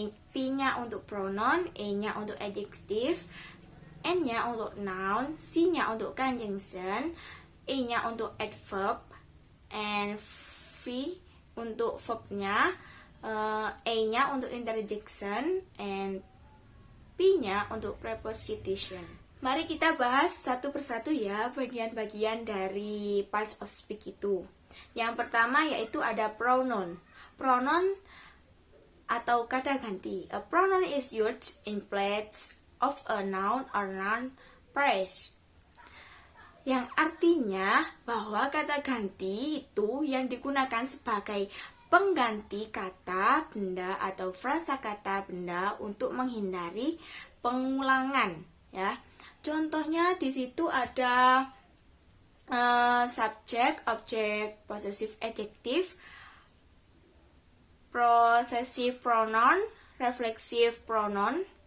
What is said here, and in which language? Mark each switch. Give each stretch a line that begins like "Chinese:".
Indonesian: P-nya untuk pronoun, E-nya untuk adjective, N-nya untuk noun, C-nya untuk conjunction, E-nya untuk adverb, and V untuk verbnya, A-nya untuk interjection, and P-nya untuk preposition. Mari kita bahas satu persatu ya bagian-bagian dari parts of speech itu. Yang pertama yaitu ada pronoun. Pronoun atau kata ganti.
English: A pronoun is used in place of a noun or noun phrase.
Indonesian: Yang artinya bahwa kata ganti itu yang digunakan sebagai pengganti kata benda atau frasa kata benda untuk menghindari pengulangan ya. Contohnya di situ ada subject, object, possessive adjective, possessive pronoun, reflexive pronoun.